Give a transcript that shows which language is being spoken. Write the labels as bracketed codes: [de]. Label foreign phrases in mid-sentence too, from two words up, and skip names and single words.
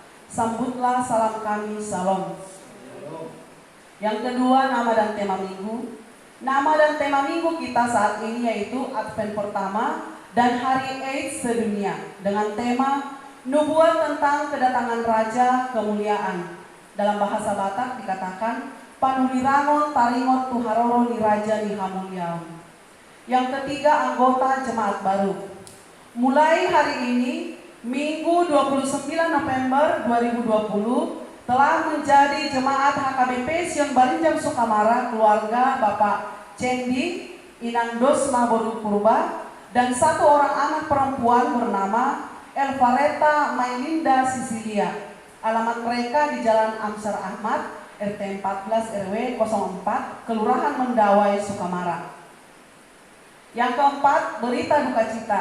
[id] Sambutlah salam kami, salam. Yang kedua, nama dan tema minggu. Nama dan tema minggu kita saat ini yaitu Advent pertama dan Hari AIDS sedunia dengan tema Nubuat tentang kedatangan Raja Kemuliaan. Dalam bahasa Batak dikatakan, [bbc] Panulirangon taringot tuharoro ni Raja ni Hamuliaon. [id] Yang ketiga, anggota jemaat baru. Mulai hari ini, Minggu 29 November 2020, telah menjadi jemaat HKBP Sion Barinjang Sukamara keluarga Bapak Cendi Inang Dosma Boru Purba dan satu orang anak perempuan bernama Elvareta Mailinda Sisilia. Alamat mereka di Jalan Amsar Ahmad, RT 14 RW 04, Kelurahan Mendawai, Sukamara. Yang keempat, berita duka cita.